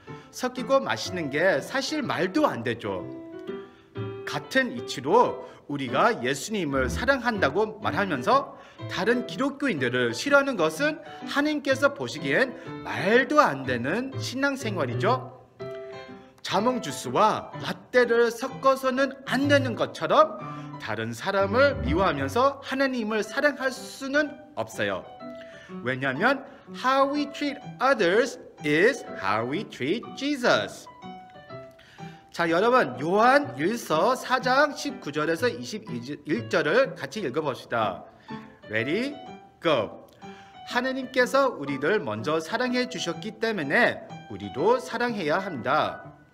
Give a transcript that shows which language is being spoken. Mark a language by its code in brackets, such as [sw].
[ko] 섞이고 마시는 게 사실 말도 안 되죠. 같은 이치로 우리가 예수님을 사랑한다고 말하면서 다른 기독교인들을 싫어하는 것은 하나님께서 보시기엔 말도 안 되는 신앙생활이죠. 자몽 주스와 라떼를 섞어서는 안 되는 것처럼 다른 사람을 미워하면서 하나님을 사랑할 수는 없어요. 왜냐하면 [en] how we treat others is how we treat Jesus. [ko] 자, 여러분, 요한 1서 4장 19절에서 21절을 같이 읽어봅시다. [en] Ready? Go! [ko] 하나님께서 우리를 먼저 사랑해 주셨기 때문에 우리도 사랑해야 합니다.